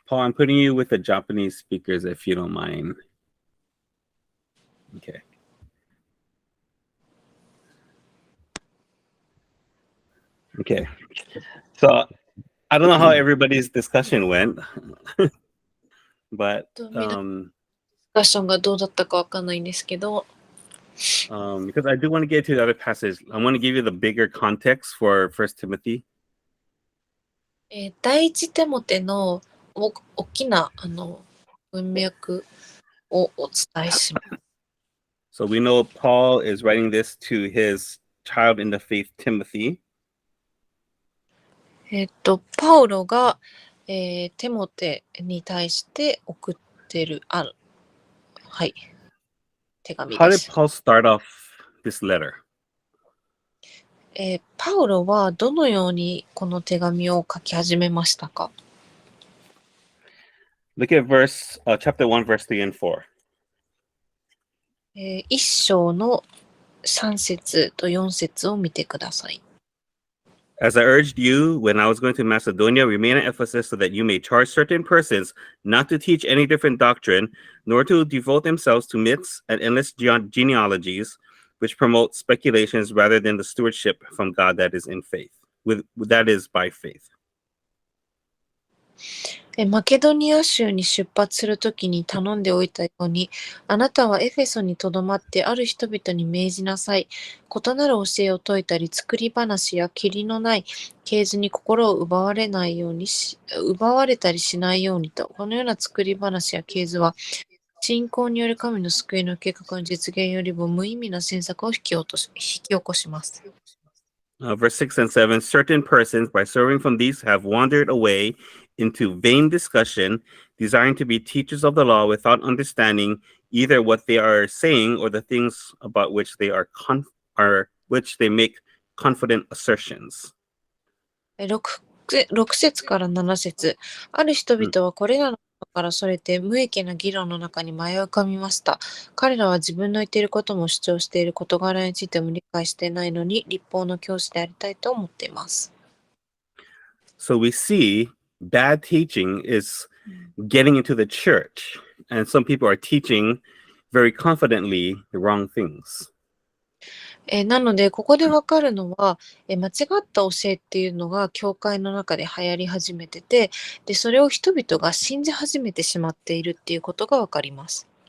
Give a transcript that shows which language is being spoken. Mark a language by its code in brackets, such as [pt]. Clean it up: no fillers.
[en] Paul, I'm putting you with the Japanese speakers if you don't mind. Okay. Okay. So I don't know how everybody's discussion went, but [ja] ディスカッションがどうだったかわかんないんですけど、 [en] because I do want to get to the other passage, I want to give you the bigger context for 1 Timothy. [ja] 第一テモテの大きな文脈をお伝えします。 [en] So we know Paul is writing this to his child in the faith, Timothy. [ja] パウロが、テモテに対して送ってるはい、手紙 [en] How [ja] で [en] did [ja] す。 [en] Paul start off this letter? [ja] パウロはどのようにこの手紙を書き始めましたか？ [en] Look at chapter 1, verse 3 and 4. [ja] 一章の3節と4節を見てください。 [en] As I urged you when I was going to Macedonia, remain at Ephesus so that you may charge certain persons not to teach any different doctrine, nor to devote themselves to myths and endless genealogies, which promote speculations rather than the stewardship from God that is in faith. that is by faith. [ja] マケドニア州に出発するときに頼んでおいたように、あなたはエフェソにとどまってある人々に命じなさい。異なる教えを説いたり、作り話や義理のない啓示に心を奪われたりしないようにと、このような作り話や啓示は、信仰による神の救いの計画の実現よりも無意味な詮索を引き起こします。 [en] Verse 6 and 7, certain persons, by serving from these, have wandered away into vain discussion, desiring to be teachers of the law without understanding either what they are saying or the things about which they which they make confident assertions. [ja] 6節から7節、ある人々はこれらのことからそれて無益な議論の中に迷い込みました。彼らは自分の言っていることも主張している事柄についても理解していないのに、律法の教師でありたいと思っています。 [en] So we see bad teaching is getting into the church, and some people are teaching very confidently the wrong things. [ja] なので、ここでわかるのは、間違った教えっていうのが教会の中で流行り始めてて、で、それを人々が信じ始めてしまっているっていうことがわかります。